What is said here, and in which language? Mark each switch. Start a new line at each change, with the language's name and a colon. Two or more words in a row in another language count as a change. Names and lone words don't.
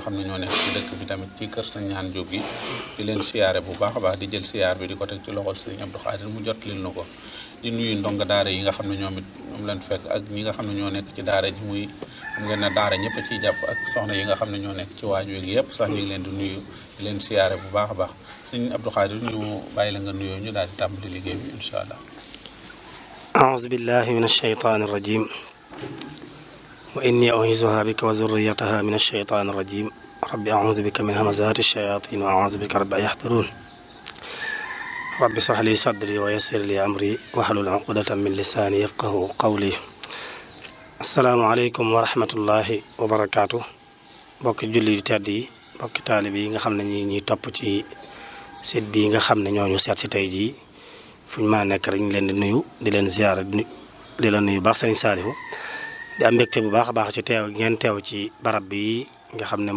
Wolof: xam ne ñoo nekk ci dëkk bi tamit ci kër Sëñ Ñaan Jóob gi di leen siyaare bu baax a baax di jël siyaar bi di ko teg ci loxol Sëriñ Abdou Khadir mu jot lil na ko di nuyu ndonga daara yi nga xam ne ñoom it ñoom leen fekk ak ñi nga xam ne ñoo nekk ci daara ji muy xam ngeen ne daara ñëpp a ciy jàpp ak soxna yi nga xam ne ñoo nekk ci waañ wi yëpp sax ñu ngi leen di nuyu di leen siyaare bu baax a baax Sëñ Abdou Khadir ñu bàyyi la nga nuyoo ñu daal di tàmbali liggéey bi
Arabic: إن شاء الله. أعوذ بالله من الشيطان الرجيم وإني أعيذها بك وذريتها من الشيطان الرجيم رب أعوذ بك من همزات الشياطين وأعوذ بك رب أن يحضرون رب اشرح لي صدري ويسر لي أمري واحلل عقدة من لساني يفقهوا قولي السلام عليكم ورحمة الله وبركاته
Wolof: bokki julli yu tedd yi bokki taalib yi nga xam ne ñi topp ci site bi nga xam ne ñooñu seet si tey jii fu ñu mën a nekk rek ñu leen di nuyu di leen ziyaara di la nuyu baax Sëriñ Saalihu di am mbégte bu baax a baax ci teew ngeen teew ci barab bi nga xam ne